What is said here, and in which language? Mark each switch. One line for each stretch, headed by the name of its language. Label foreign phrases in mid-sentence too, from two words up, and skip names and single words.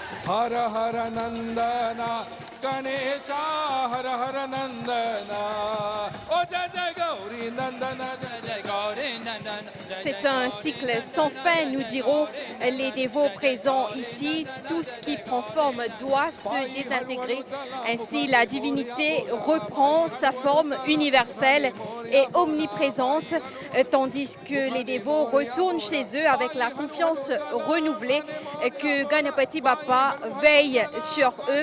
Sanskrit: Hara Hara Nandana, Ganesha Hara Hara Nandana, Oh Jai Jai Gauri Nandana, Jai Jai Gauri Nandana.
French: C'est un cycle sans fin, nous diront les dévots présents ici. Tout ce qui prend forme doit se désintégrer. Ainsi, la divinité reprend sa forme universelle et omniprésente, tandis que les dévots retournent chez eux avec la confiance renouvelée que Ganapati Bappa veille sur eux.